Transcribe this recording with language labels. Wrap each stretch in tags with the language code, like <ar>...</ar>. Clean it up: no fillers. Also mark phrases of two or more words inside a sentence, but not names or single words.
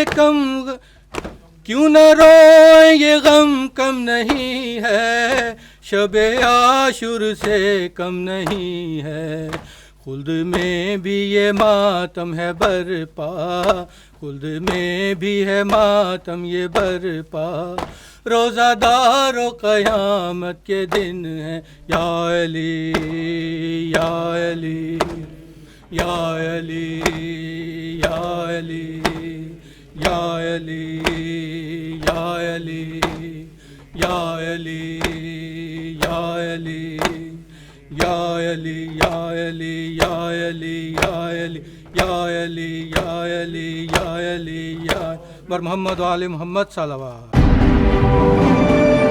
<ur>یہ غم کم نہیں ہے، شب عاشور سے کم نہیں ہے، خلد میں بھی یہ ماتم ہے برپا، خلد میں بھی ہے ماتم یہ برپا، روزہ دار و قیامت کے دن ہیں۔</ur> <ar>یا علی یا علی یا علی یا علی یا علی یا علی یا علی یا علی یا علی یا علی یا علی یا علی یا علی یا علی یا علی یا بر محمد و آل محمد صلوات۔</ar>